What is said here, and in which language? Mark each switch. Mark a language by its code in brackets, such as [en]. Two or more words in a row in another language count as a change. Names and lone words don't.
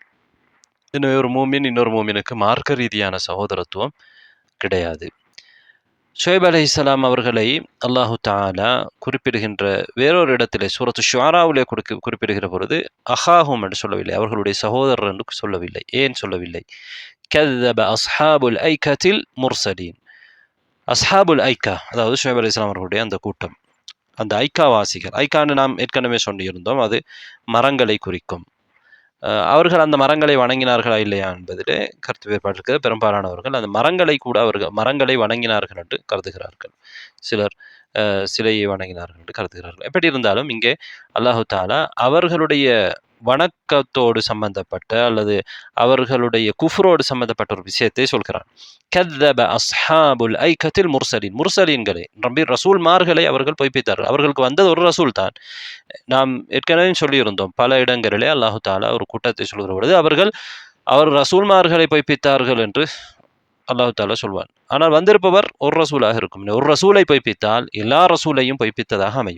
[ta] எனவே ஒரு மூமின் இன்னொரு மூமினுக்கு மார்க்க ரீதியான சகோதரத்துவம் கிடையாது. ஷுஐப் அலைஹிஸ்ஸலாம் அவர்களை [ar] الله تعالى [ta] குறிப்பிடுகின்ற வேறொரு இடத்திலே சூரத்து ஷுஆராவிலே குறிப்பிடுகிற பொழுது அஹாஹும் என்று சொல்லவில்லை, அவர்களுடைய சகோதரர் என்று சொல்லவில்லை. ஏன் சொல்லவில்லை? [ar] கذب أصحاب الأيكة المرسلين. أصحاب الأيكة, [ta] அதாவது ஷுஐப் அலைஹிஸ்ஸலாம் அவர்களுடைய அந்த கூட்டம், அந்த ஐக்காவாசிகள். ஐக்கான்னு நாம் ஏற்கனவே சொல்லியிருந்தோம், அது மரங்களை குறிக்கும். அவர்கள் அந்த மரங்களை வணங்கினார்களா இல்லையா என்பதிலே கருத்து வேறுபாடு இருக்கிறது. பெரும்பாலானவர்கள் அந்த மரங்களை கூட அவர்கள் மரங்களை வணங்கினார்கள் என்று கருதுகிறார்கள். சிலர் சிலையை வணங்கினார்கள் என்று கருதுகிறார்கள். எப்படி இருந்தாலும் இங்கே [ar] الله تعالى [ta] அவர்களுடைய வணக்கத்தோடு சம்பந்தப்பட்ட அல்லது அவர்களுடைய குஃப்ரோடு சம்பந்தப்பட்ட ஒரு விஷயத்தை சொல்கிறான். [ar] கذب أصحاب الأيكة المرسلين. [ta] முர்சலீன்களை, ரசூல்மார்களை அவர்கள் பொய்ப்பித்தார்கள். அவர்களுக்கு வந்தது ஒரு ரசூல் தான். நாம் ஏற்கனவே சொல்லியிருந்தோம், பல இடங்களிலே [ar] الله تعالى [ta] ஒரு கூட்டத்தை சொல்கிற பொழுது அவர் ரசூல்மார்களை பொய்ப்பித்தார்கள் என்று [ar] الله تعالى [ta] சொல்வான். ஆனால் வந்திருப்பவர் ஒரு ரசூலாக இருக்கும். ஒரு ரசூலை பொய்ப்பித்தால் எல்லா ரசூலையும் பொய்ப்பித்ததாக அமையும்.